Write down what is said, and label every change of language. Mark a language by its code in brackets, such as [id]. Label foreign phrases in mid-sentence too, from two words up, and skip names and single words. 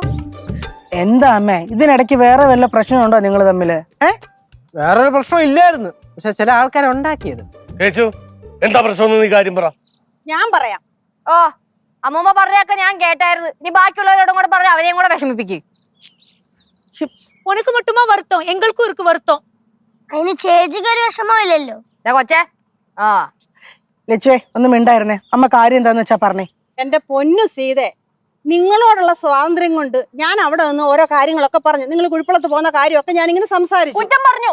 [ml] എന്താ അമ്മേ, ഇതിനിടയ്ക്ക് വേറെ വല്ല പ്രശ്നമുണ്ടോ നിങ്ങൾ തമ്മില്? വേറൊരു പ്രശ്നം ഇല്ലായിരുന്നു, പക്ഷെ ചില ആൾക്കാരെ ഉണ്ടാക്കിയത്. എന്താ പ്രശ്നം? നീ കാര്യം പറ. ഞാൻ പറയാം. ഓ, അമ്മൂമ്മ പറഞ്ഞൊക്കെ ഞാൻ കേട്ടായിരുന്നു. നീ ബാക്കിയുള്ളവരോടും കൂടെ പറഞ്ഞ അവരെയും കൂടെ വിഷമിപ്പിക്കും. [ta] உனக்கு மட்டுமா வருத்தம், எங்களுக்கும் இருக்கு வருத்தம். [ml] അതിന് ചേച്ചിക്ക് ഒരു വിഷമവും ഇല്ലല്ലോ. കൊച്ചേ, ലച്ചുവേ ഒന്നും മിണ്ടായിരുന്നേ. അമ്മ കാര്യം എന്താന്ന് വെച്ചാ പറഞ്ഞേ. എന്റെ പൊന്നു സീതെ, നിങ്ങളോടുള്ള സ്വാതന്ത്ര്യം കൊണ്ട് ഞാൻ അവിടെ നിന്ന് ഓരോ കാര്യങ്ങളൊക്കെ പറഞ്ഞു. നിങ്ങൾ കുഴിപ്പുളത്ത് പോകുന്ന കാര്യമൊക്കെ ഞാൻ ഇങ്ങനെ സംസാരിച്ചു. കുറ്റം പറഞ്ഞു.